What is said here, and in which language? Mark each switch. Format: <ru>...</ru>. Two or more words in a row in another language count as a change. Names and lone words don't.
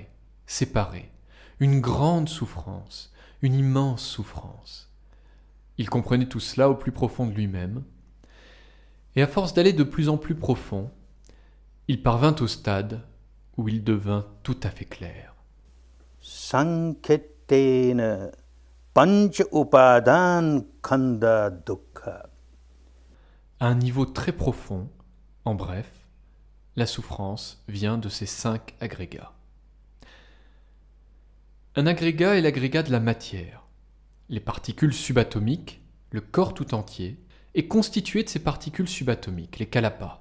<fr>Une grande souffrance, une immense souffrance. Il comprenait tout cela au plus profond de lui-même, et à force d'aller de plus en plus profond, il parvint au stade où il devint tout à fait clair.</fr> <pi>Sankettena pancha upadan khanda dukkha.</pi> <fr>À un niveau très profond, en bref, la souffrance vient de ces 5 agrégats. Un agrégat est l'agrégat de la matière. Les particules subatomiques, le corps tout entier, est constitué de ces particules subatomiques, les kalapas.</fr>